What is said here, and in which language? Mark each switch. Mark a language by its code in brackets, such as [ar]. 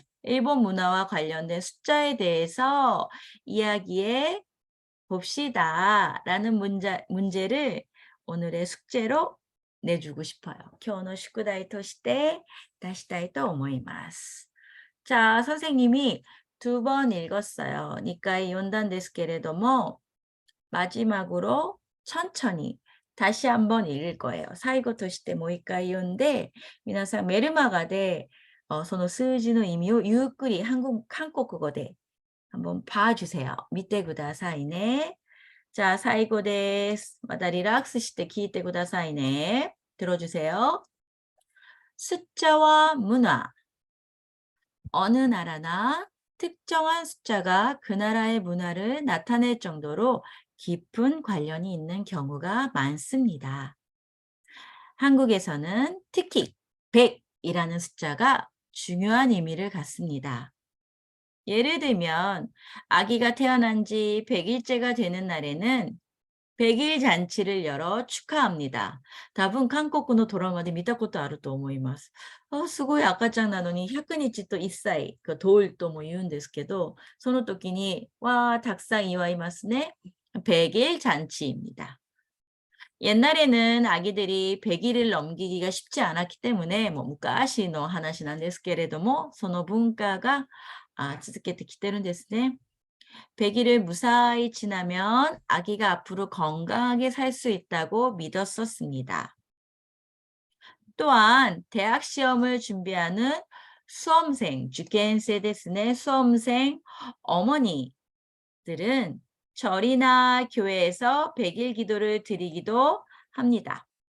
[ko] 일본 문화와 관련된 숫자에 대해서 이야기해 봅시다. 라는 문제를 오늘의 숙제로 내주고 싶어요. [ja] 今日の宿題として出したいと思います. [ko] 자, 선생님이 2번 읽었어요. [ja] 2回読んだんですけれども [ko] 마지막으로 천천히 다시 한번 읽을 거예요. [ja] 最後としてもう1回読んで皆さんメルマガでその数字の意味をゆっくり韓国語で [ko] 한번 봐주세요. [ja] 見てくださいね.자, 最後です. またリラックスして聞いてくださいね. [ko] 들어주세요. 숫자와 문화. 어느 나라나 특정한 숫자가 그 나라의 문화를 나타낼 정도로 깊은 관련이 있는 경우가 많습니다. 한국에서는 특히 100이라는 숫자가 중요한 의미를 갖습니다. 예를 들면 아기가 태어난 지 100일째가 되는 날에는 100일 잔치를 열어 축하합니다. [ja] 多分韓国のドラマで見たことあると思います。すごい赤ちゃんなのに100日と1歳が通るとも言うんですけど、その時にたくさん祝いますね. [ko] 100일 잔치입니다. 옛날에는 아기들이 100일을 넘기기가 쉽지 않았기 때문에 [ja] 昔の話なんですけれども、その文化が続けてきてるんですね. [ko] 100일을 무사히 지나면 아기가 앞으로 건강하게 살 수 있다고 믿었었습니다. 또한 대학 시험을 준비하는 수험생, [ja] 受験生ですね, [ko] 수험생 어머니들은 절이나 교회에서 100일 기도를 드리기도 합니다.